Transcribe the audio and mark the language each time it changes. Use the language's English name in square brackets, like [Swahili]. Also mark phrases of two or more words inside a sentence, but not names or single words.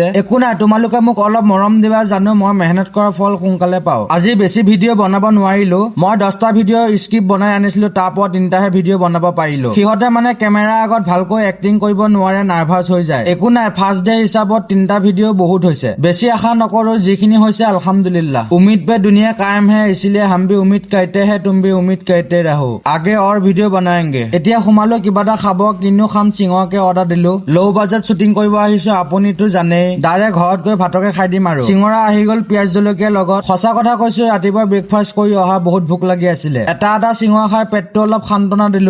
[Assamese] একো নাই, তোমালোকে মোক অলপ মৰম দিবা, জানো মই মেহনত কৰা ফল সোনকালে পাওঁ। আজি বেছি ভিডিঅ' বনাব নোৱাৰিলো। মই 10টা ভিডিঅ' স্ক্ৰিপ্ট বনাই আনিছিলো, তাৰ পৰা 3টাহে ভিডিঅ' বনাব পাৰিলো। সিহঁতে মানে কেমেৰা আগত ভালকৈ এক্টিং কৰিব নোৱাৰে, নাৰ্ভাছ হৈ যায়। একো নাই, [English] first day [Assamese] হিচাপত 3টা ভিডিঅ' বহুত হৈছে। বেছি আশা নকৰো, যিখিনি হৈছে আলহামদুলিল্লাহ। [Hindi] उम्मीद पे दुनिया कायम है, इसलिए हम भी उम्मीद करते हैं, तुम भी उम्मीद करते रहो, आगे और वीडियो बनाएंगे। [Assamese] এতিয়া সোমালো কিবা এটা খাব, কিনো খাম চিঙৰকে অৰ্ডাৰ দিলো। [English] low budget shooting [Assamese] কৰিব আহিছো, আপুনিতো জানেই। ডাইৰেক্ট ঘৰত গৈ ভাতকে খাই দিম আৰু। চিঙৰা আহি গ'ল পিয়াজ জলকীয়াৰ লগত। সঁচা কথা কৈছো, ৰাতিপুৱা ব্ৰেকফাষ্ট কৰি অহা বহুত ভোক লাগি আছিলে। এটা চিঙৰা খাই পেটটো অলপ সান্তনা দিলো।